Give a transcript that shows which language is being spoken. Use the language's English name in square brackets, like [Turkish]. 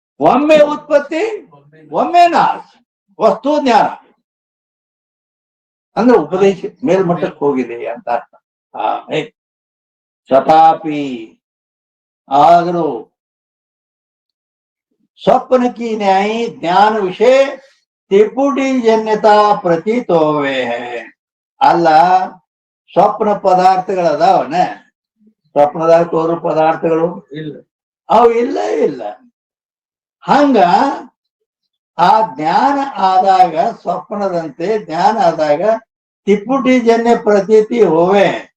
[Kannada] ಒಮ್ಮೆ ಉತ್ಪತ್ತಿ, ಒಮ್ಮೆ ನಾಶ. ವಸ್ತು ಜ್ಞಾನ ಅಂದ್ರೆ ಉಪದೇಶ ಮೇಲ್ಮಟ್ಟಕ್ಕೆ ಹೋಗಿದೆ ಅಂತ ಅರ್ಥ. ತಥಾಪಿ ಆದರೂ [Hindi] स्वप्न की न्यायी ज्ञान विषय त्रिपुटी जन्यता प्रतीत होवे है. [Kannada] ಅಲ್ಲ, ಸ್ವಪ್ನ ಪದಾರ್ಥಗಳದಾವನ, ಸ್ವಪ್ನದಾಗ ತೋರು ಪದಾರ್ಥಗಳು ಇಲ್ಲ, ಅವು ಇಲ್ಲ. ಹಂಗ ಆ ಜ್ಞಾನ ಆದಾಗ ಸ್ವಪ್ನದಂತೆ ಜ್ಞಾನ ಆದಾಗ ತ್ರಿಪುಟಿ ಜನ್ಯ ಪ್ರತೀತಿ ಹೋವೆ.